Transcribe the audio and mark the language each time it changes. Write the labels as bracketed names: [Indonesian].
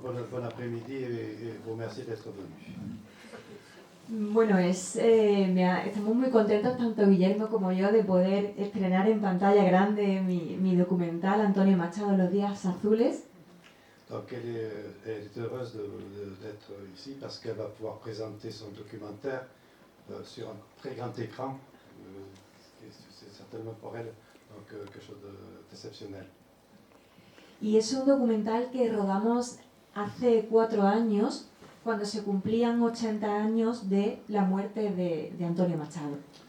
[French] Bon après-midi et vous remercie d'être venu. [Spanish] Bueno, estamos muy contentos, tanto Guillermo como yo, de poder estrenar en pantalla grande mi documental Antonio Machado, Los Días Azules. [French] Donc elle est heureuse d'être ici parce qu'elle va pouvoir présenter son documentaire sur un très grand écran. C'est certainement pour elle donc, quelque chose d'exceptionnel. [Spanish] Y es un documental que rodamos hace 4 años, cuando se cumplían 80 años de la muerte de Antonio Machado.